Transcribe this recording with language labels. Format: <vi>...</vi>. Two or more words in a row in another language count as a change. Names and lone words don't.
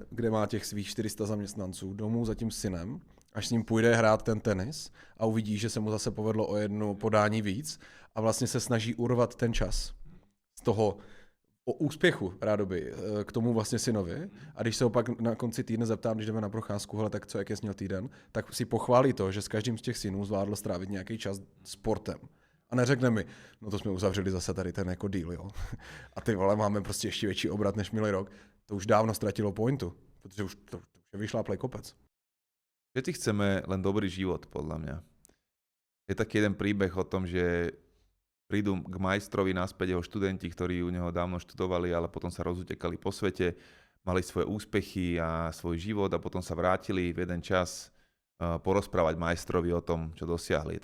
<cs>kde má těch svých 400 zaměstnanců domů za tím synem, až s ním půjde hrát ten tenis a uvidí, že se mu zase povedlo o jedno podání víc a vlastně se snaží urvat ten čas z toho o úspěchu rádoby k tomu vlastně synovi a když se ho pak na konci týdne zeptám, když jdeme na procházku, hele, tak co, jak jsi měl týden, tak si pochválí to, že s každým z těch synů zvládl strávit nějaký čas sportem. A neřekne mi, no to jsme uzavřeli zase tady ten jako deal, jo. A ty vole, máme prostě ještě větší obrat než minulý rok. To už dávno ztratilo pointu, protože už to je vyšláplej kopec.</cs> <sk>Všetci chceme len dobrý život, podľa mňa. Je taký jeden príbeh o tom, že prídu k majstrovi naspäť jeho študenti, ktorí u neho dávno študovali, ale potom sa rozutekali po svete, mali svoje úspechy a svoj život a potom sa vrátili v jeden čas porozprávať majstrovi o tom, čo dosiahli.</sk>